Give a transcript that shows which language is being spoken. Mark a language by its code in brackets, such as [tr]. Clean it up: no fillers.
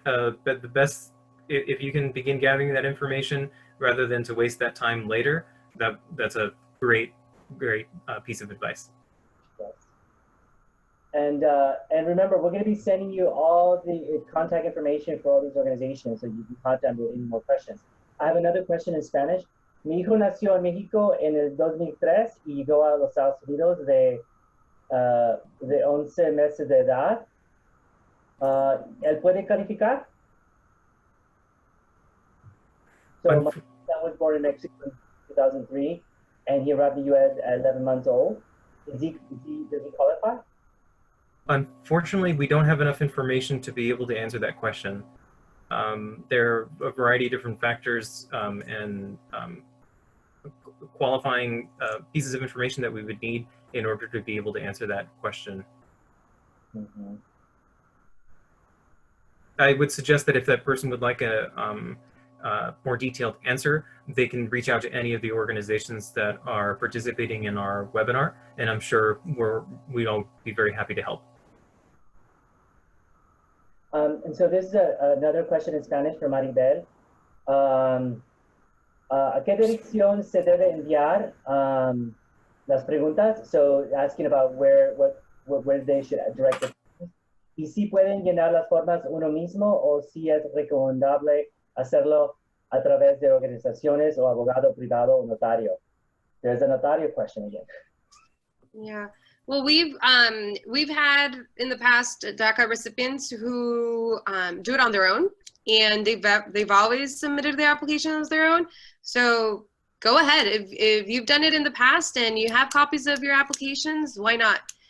[en] But the best, if you can begin gathering that information rather than to waste that time later, that's a great great piece of advice. Yes. And remember, we're going to be sending you all the contact information for all these organizations, so you can contact them with any more questions. I have another question in Spanish. [es] Mi hijo nació en México en el 2003 y llegó a los Estados Unidos de 11 meses de edad. ¿Él puede calificar? [en] So my son was born in Mexico in 2003, and he arrived in the U.S. at 11 months old. Does he qualify? Unfortunately, we don't have enough information to be able to answer that question. There are a variety of different factors and qualifying pieces of information that we would need in order to be able to answer that question. Mm-hmm. I would suggest that if that person would like a more detailed answer, they can reach out to any of the organizations that are participating in our webinar, and I'm sure we'll be very happy to help. And so this is another question in Spanish from Maribel. [es] ¿A qué dirección se debe enviar las preguntas? [en] So asking about where they should direct it. [es] Y si pueden llenar las formas uno mismo o si es recomendable hacerlo a través de organizaciones o abogado privado o notario. [en] There's a notario question again. Yeah. Well, we've had in the past DACA recipients who do it on their own, and they've always submitted their application as their own. So go ahead. If you've done it in the past and you have copies of your applications, why not?